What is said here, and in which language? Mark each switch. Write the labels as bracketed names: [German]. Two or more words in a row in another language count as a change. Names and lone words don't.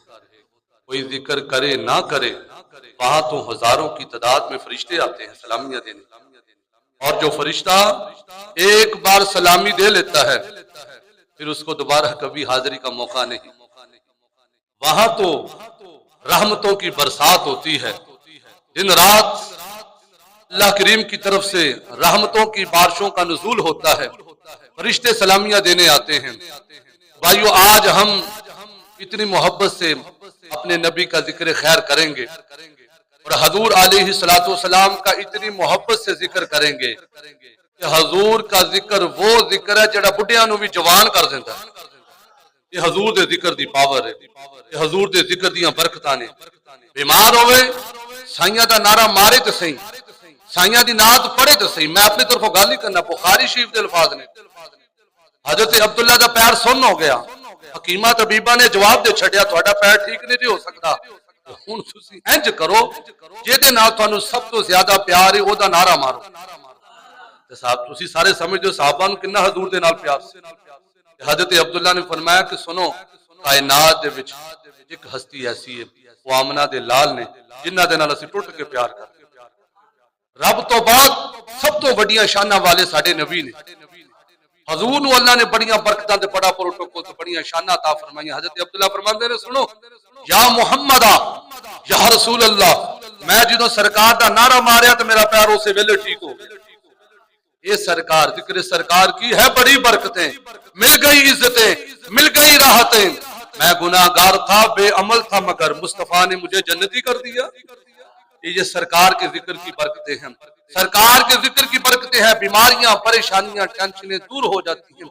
[Urdu] کوئی ذکر کرے نہ کرے، وہاں تو ہزاروں کی تعداد میں فرشتے آتے ہیں سلامیاں دینے، اور جو فرشتہ ایک بار سلامی دے لیتا ہے پھر اس کو دوبارہ کبھی حاضری کا موقع نہیں، وہاں تو رحمتوں کی برسات ہوتی ہے، دن رات اللہ کریم کی طرف سے رحمتوں کی بارشوں کا نزول ہوتا ہے، فرشتے سلامیاں دینے آتے ہیں۔ بھائیو، آج ہم اتنی محبت سے اپنے نبی کا ذکر خیر کریں گے اور حضور علیہ السلام کا اتنی محبت سے ذکر کریں گے کہ حضور کا ذکر وہ ذکر ہے [Punjabi] جڑا بڑھیاں نو بھی جوان [Urdu] کر دیتا ہے۔ [Punjabi] یہ حضور دے ذکر دی پاور ہے، یہ حضور دے ذکر دیاں برکتاں نے۔ بیمار ہوئے سائیاں دا نعرہ مارے تے صحیح، سائیاں دی نعت پڑھے تے صحیح، میں اپنی طرفوں گل نہیں کرنا، بخاری شریف دے الفاظ نے، حضرت عبداللہ دا پیر سن ہو گیا، حکیمہ طبیبہ نے جواب دے چھڑیا تہاڈا پیر ٹھیک نہیں جی ہو سکتا، ہن تسی انج کرو جے نال تانوں سب تو زیادہ پیار ہے او دا نعرہ مارو۔ تے صاحب تسی سارے سمجھدے ہو صحابہ نوں کتنا حضور دے نال پیار سی۔ حضرت عبداللہ نے فرمایا کہ سنو، کائنات دے وچ ایک ہستی ایسی ہے، وہ آمنہ دے لال نے، جنہ دے نال اسی ٹوٹ کے پیار کرتے، رب تو بعد سب تو وڈیاں شاناں والے ساڈے نبی نے، حضور نو اللہ نے بڑیاں برکتاں تے بڑا پروٹوکول تے بڑیاں شاناں عطا فرمائیاں۔ حضرت عبداللہ فرماندے نے سنو، [Arabic] یا محمد یا رسول اللہ، [Punjabi] میں جدوں سرکار دا نعرہ ماریا تو میرا پیر اسے ویلے ٹھیک ہو گیا۔ [Urdu] یہ سرکار، ذکر سرکار کی ہے بڑی برکتیں، مل گئی عزتیں، مل گئی راحتیں، میں گناہگار تھا، بے عمل تھا، مگر مصطفیٰ نے مجھے جنتی کر دیا۔ یہ سرکار کے ذکر کی برکتیں ہیں، سرکار کے ذکر کی برکتیں ہیں، بیماریاں، پریشانیاں، ٹینشنیں دور ہو جاتی ہیں۔